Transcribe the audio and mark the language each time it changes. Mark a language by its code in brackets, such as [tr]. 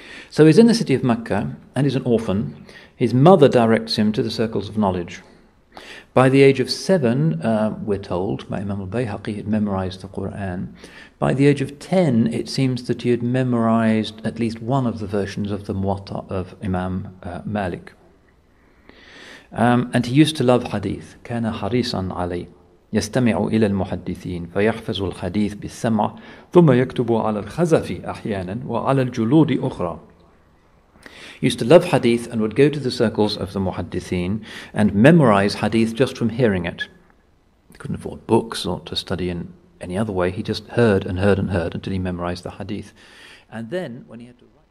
[en] So he's in the city of Mecca and he's an orphan. His mother directs him to the circles of knowledge. By the age of 7, we're told, by Imam al-Bayhaqi, he had memorized the Quran. By the age of 10, it seems that he had memorized at least one of the versions of the Muwatta of Imam Malik. And he used to love hadith. [ar] كان حريصا عليه يستمع إلى المحدثين فيحفظ الحديث بالسمع ثم يكتب على الخزف أحيانا وعلى الجلود أخرى. [en] He used to love hadith and would go to the circles of the muhaddithin and memorize hadith just from hearing it. He couldn't afford books or to study in any other way. He just heard and heard and heard until he memorized the hadith. And then when he had to